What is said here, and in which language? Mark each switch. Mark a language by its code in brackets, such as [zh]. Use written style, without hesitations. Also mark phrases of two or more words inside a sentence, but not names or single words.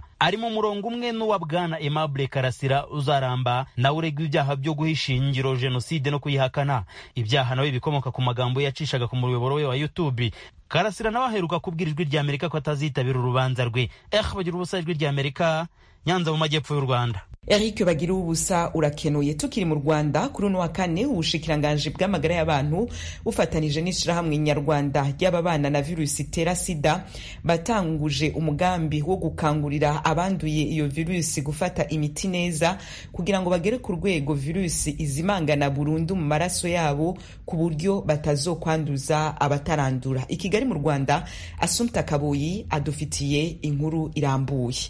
[rw] Ari mu murongo umwe n'uwa Bwana Aimable Karasira uzaramba nawe uregwa ibyaha byo guhishingiro jenoside no kuyihakana. Ibyaha nawe bikomoka ku magambo yacishaga ku muyoboro we wa YouTube. Karasira nawe aheruka kubwira Ijwi ry'Amerika ko atazitabira urubanza rwe. Bagira ubusa, Ijwi ry'Amerika, Nyanza mu majyepfo y'u Rwanda. [rn] Eric Bagira ubusa urakenuye. Tukiri mu Rwanda, kuri uno wa kane ubushikiranganje bw'amagara y'abantu bufatanije n'ishirahamwe nyarwanda ry'ababana na virusi itera sida batanguje umugambi wo gukangurira abanduye iyo virusi gufata imiti neza kugira ngo bagere ku rwego virusi izimangana burundu mu maraso yabo ku buryo batazokwanduza abatarandura. I Kigali mu Rwanda, Assumpta Kabuyi adufitiye inkuru irambuye.